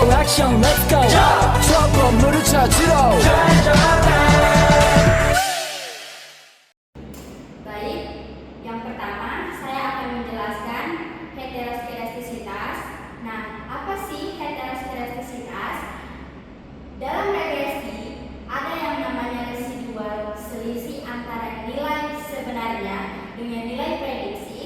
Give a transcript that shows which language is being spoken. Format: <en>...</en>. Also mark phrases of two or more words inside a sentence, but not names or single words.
<ko>액션</ko> <en>let's go</en> <ko>저 건물을 찾으러</ko> <id>Baik, yang pertama saya akan menjelaskan heteroskedastisitas. Nah, apa sih heteroskedastisitas? Dalam regresi, ada yang namanya residual selisih antara nilai sebenarnya dengan nilai prediksi.</id>